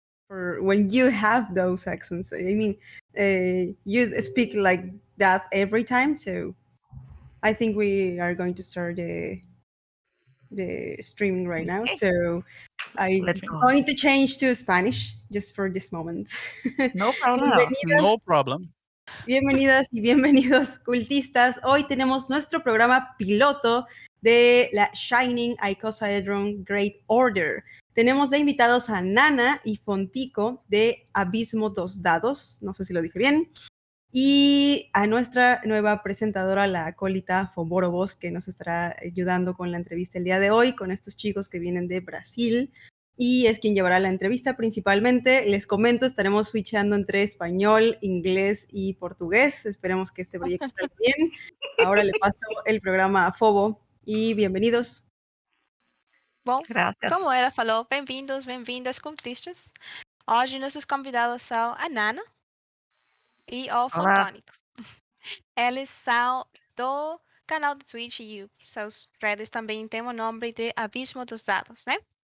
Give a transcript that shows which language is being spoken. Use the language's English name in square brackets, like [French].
[English] or when you have those accents. I mean, you speak like that every time, so I think we are going to start the streaming right now. Okay. So I'm Let's go. going to change to Spanish just for this moment. No problem at all. No problem. [Spanish] Bienvenidas y bienvenidos, cultistas. Hoy tenemos nuestro programa piloto de la Shining Icosahedron Great Order. Tenemos de invitados a Nana y Fontico de Abismo Dados, no sé si lo dije bien, y a nuestra nueva presentadora, la acólita Foborobos, que nos estará ayudando con la entrevista el día de hoy, con estos chicos que vienen de Brasil, y es quien llevará la entrevista principalmente. Les comento, estaremos switchando entre español, inglés y portugués. Esperemos que este proyecto salga bien. Ahora le paso el programa a Fobo y bienvenidos. [Portuguese] Bom, [Spanish] Gracias. [Portuguese] como ela falou, bem-vindos, bem-vindas, cultistas. Hoje nossos convidados são a Nana e o Fontônico. Eles são do canal do Twitch e seus redes também têm o nome de Abismo dos Dados, né?